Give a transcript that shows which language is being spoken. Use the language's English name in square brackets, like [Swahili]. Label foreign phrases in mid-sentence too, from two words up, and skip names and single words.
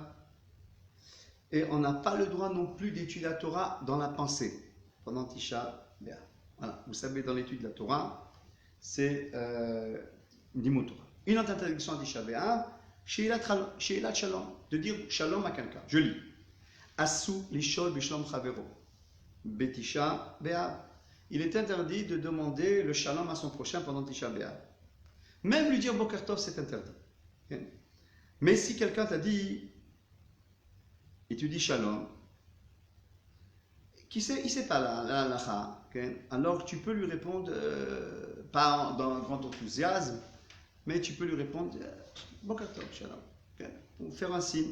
[French] Et on n'a pas le droit non plus d'étudier la Torah dans la pensée pendant Tisha B'Av. Voilà, vous savez, dans l'étude de la Torah, c'est [Hebrew] לימוד תורה. [French] Une autre interdiction à Tisha B'Av, [Hebrew] שאילת שלום, [French] de dire Shalom à quelqu'un. Je lis. [Hebrew] אסור לשאול בשלום חברו, בתשעה באב. [French] Il est interdit de demander le Shalom à son prochain pendant Tisha B'Av. Même lui dire [Hebrew] בוקר טוב, [French] c'est interdit. Okay? Mais si quelqu'un t'a dit, et tu dis Shalom, il ne sait pas la halakha, alors tu peux lui répondre, pas dans un grand enthousiasme, mais tu peux lui répondre [Hebrew] בוקר טוב, שלום, [French] ou faire un signe.